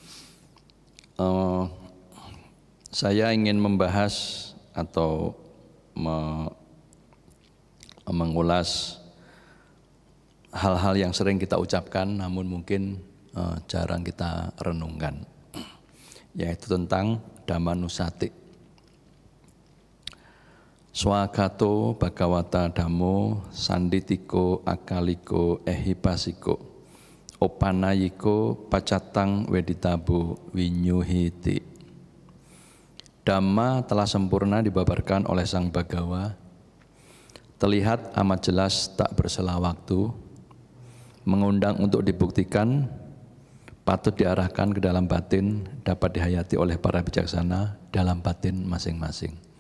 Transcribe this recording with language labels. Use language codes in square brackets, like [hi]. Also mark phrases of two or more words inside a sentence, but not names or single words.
[id] Saya ingin membahas atau mengulas hal-hal yang sering kita ucapkan namun mungkin jarang kita renungkan, yaitu tentang Dhammanusati. [pi] Swagato Bhagavata Dhammo Sanditiko Akaliko Ehipasiko Opanayiko Pacatang Weditabo Winyuhiti. [id] Dhamma telah sempurna dibabarkan oleh Sang Bhagawa, terlihat amat jelas tak bersela waktu, mengundang untuk dibuktikan, patut diarahkan ke dalam batin, dapat dihayati oleh para bijaksana dalam batin masing-masing.